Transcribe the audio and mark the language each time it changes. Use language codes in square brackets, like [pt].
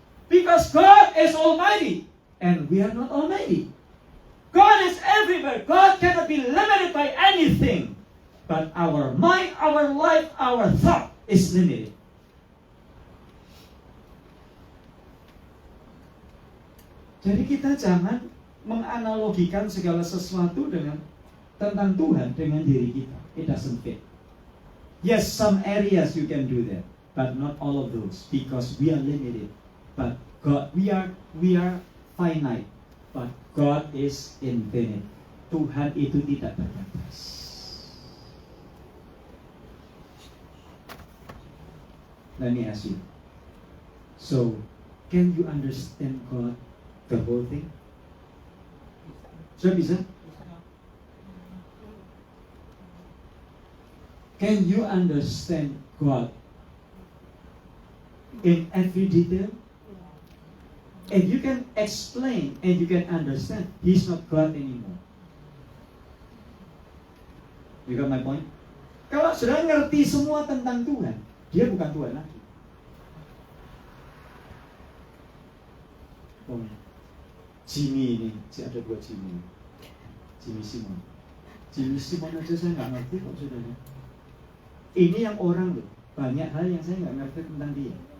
[en] Because God is Almighty, and we are not Almighty. God is everywhere. God cannot be limited by anything. But our mind, our life, our thought is limited. [id] Jadi kita jangan menganalogikan segala sesuatu tentang Tuhan dengan diri kita. [en] It doesn't fit. Yes, some areas you can do that, but not all of those, because we are limited. But God, we are finite, but God is infinite. [id] Tuhan itu tidak terbatas. [en] Let me ask you. So, can you understand God, the whole thing? [id] Sudah bisa? [en] Can you understand God in every detail? And you can explain and you can understand, He's not God anymore. You got my point? [id] Kalau sudah ngerti semua tentang Tuhan, Dia bukan Tuhan lagi. Oh, Jimmy ini, ada dua Jimmy. Jimmy Simon. Jimmy Simon aja saya nggak ngerti kok saudara. Ini yang orang loh, banyak hal yang saya nggak ngerti tentang dia.